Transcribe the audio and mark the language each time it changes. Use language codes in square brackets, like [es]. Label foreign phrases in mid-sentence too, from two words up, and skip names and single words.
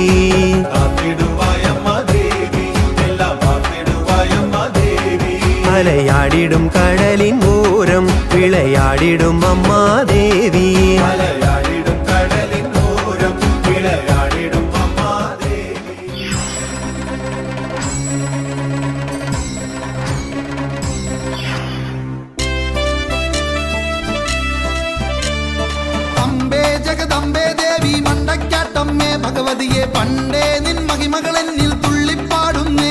[ta] காத்திடுவாய் அம்மா தேவி எல்லாம் பார்த்திடுவாய் அம்மா தேவி அலையாடிடும் கடலின் ஓரம் விளையாடிடும் அம்மா தேவி மலையாடிடும் கடலின் ஓரம் விளையாடிடும் அம்மா தேவி [ml] അമ്പേ ജഗദമ്പേ ദേവി മണ്ടക്കാട്ടമ്മേ ഭഗവതിയെ പണ്ടേ നിൻ മഹിമകളെന്നിൽ തുള്ളിപ്പാടുന്നേ